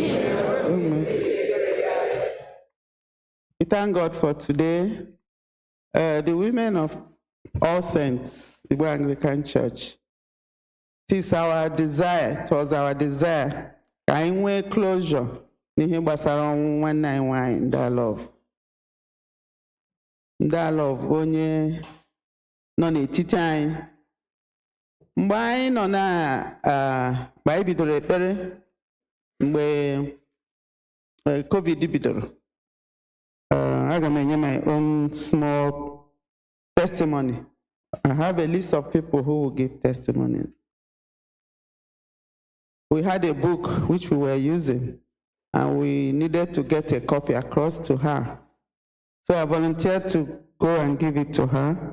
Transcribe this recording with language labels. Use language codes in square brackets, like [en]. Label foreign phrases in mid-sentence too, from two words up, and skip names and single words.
[en] We thank God for today. The women of All Saints, Igbo Anglican Church, it is our desire, it was our desire, [ig] ka anyị nwee closure n'ihe gbasara ọnwụ nwanne anyị nwanyị Ndalove. Ndalove onye nọ n'etiti anyị. Mgbe anyị nọ mgbe anyị bidoro ekpere, mgbe COVID bidoro, aga m enye [en] my own small testimony. I have a list of people who will give testimonies. We had a book which we were using, and we needed to get a copy across to her. So I volunteered to go and give it to her.